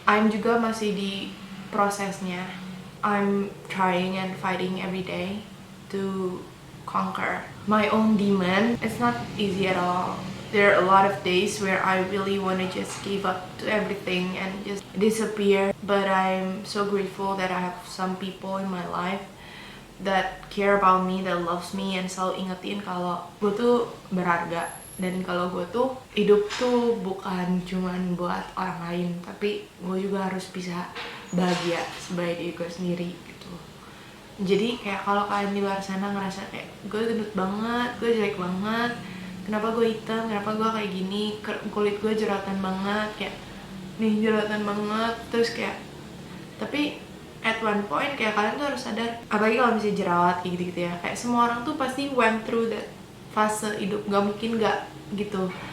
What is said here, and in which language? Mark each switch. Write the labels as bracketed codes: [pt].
[en] I'm [id] juga masih di prosesnya. [en] I'm trying and fighting every day to conquer my own demon. It's not easy at all. There are a lot of days where I really want to just give up to everything and just disappear. But I'm so grateful that I have some people in my life that care about me, that loves me, and [id] selalu ingetin kalau gue tuh berharga. Dan kalau gue tuh hidup tuh bukan cuman buat orang lain, tapi gue juga harus bisa bahagia sebagai diri gue sendiri gitu. Jadi kayak kalau kalian di luar sana ngerasa kayak gue gendut banget, gue jelek banget, kenapa gue hitam, kenapa gue kayak gini, kulit gue jerawatan banget, kayak nih jerawatan banget, terus kayak tapi [en] at one point [id] kayak kalian tuh harus sadar, apalagi kalau misalnya jerawat kayak gitu-gitu ya, kayak semua orang tuh pasti [en] went through that [id] fase hidup, gak mungkin gak gitu.